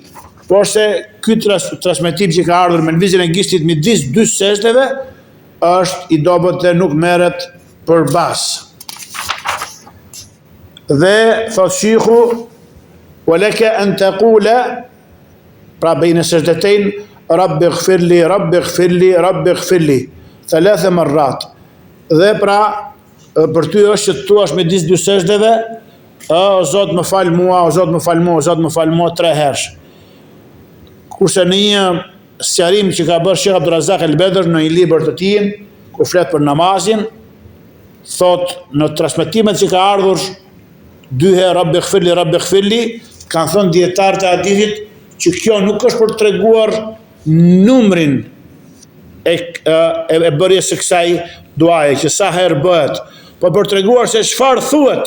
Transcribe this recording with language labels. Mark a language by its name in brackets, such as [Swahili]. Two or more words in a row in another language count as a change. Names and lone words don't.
[Albanian] Por se ky transmetim që ka ardhur me lëvizjen e gishtit midis dy sejdëve është i dobët dhe nuk merret për bas. Dhe thot shiku [Arabic] ولك أن تقول, [Albanian] pra bejnë sejdëtejn, [Arabic] رب اغفر لي رب اغفر لي رب اغفر لي 3 مرات. [Albanian] Dhe pra për ty është që të thuash midis dy sejdëve, o Zot më fal mua, o Zot më fal mua, o Zot më fal mua 3 herësh. Kurse në një sqarim që ka bërë Sheikh Abdurrazak el-Bedr në një libër të tij, ku flet për namazin, thot në transmetimet që ka ardhur 2 herë [Arabic] رب اغفر لي, [Albanian] kanë thënë dietarët e hadithit që kjo nuk është për të treguar numrin e bërjes së kësaj duaje, që sa herë bëhet, po për të treguar se çfarë thuhet.